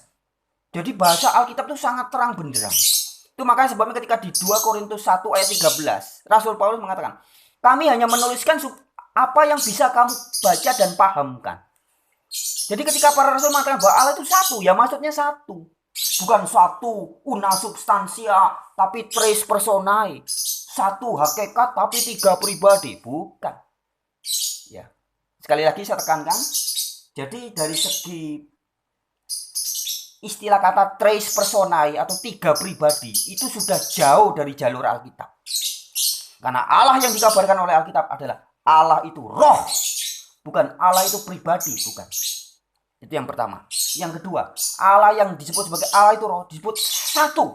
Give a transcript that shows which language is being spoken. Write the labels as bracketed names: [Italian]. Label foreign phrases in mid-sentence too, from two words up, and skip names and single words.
[Indonesian] Jadi bahasa Alkitab itu sangat terang benderang. Itu makanya sebabnya ketika di 2 Korintus 1 ayat 13, Rasul Paulus mengatakan, kami hanya menuliskan apa yang bisa kamu baca dan pahamkan. Jadi ketika para rasul mengatakan bahwa Allah itu satu, ya maksudnya satu. Bukan satu [Latin] una substansia, [Indonesian] tapi [Latin] tres personae. [Indonesian] Satu hakikat, tapi tiga pribadi. Bukan. Ya. Sekali lagi saya tekankan. Jadi dari segi istilah kata [Latin] tres personae [Indonesian] atau tiga pribadi, itu sudah jauh dari jalur Alkitab. Karena Allah yang dikabarkan oleh Alkitab adalah Allah itu roh. Bukan Allah itu pribadi, bukan. Itu yang pertama. Yang kedua, Allah yang disebut sebagai Allah itu roh disebut satu.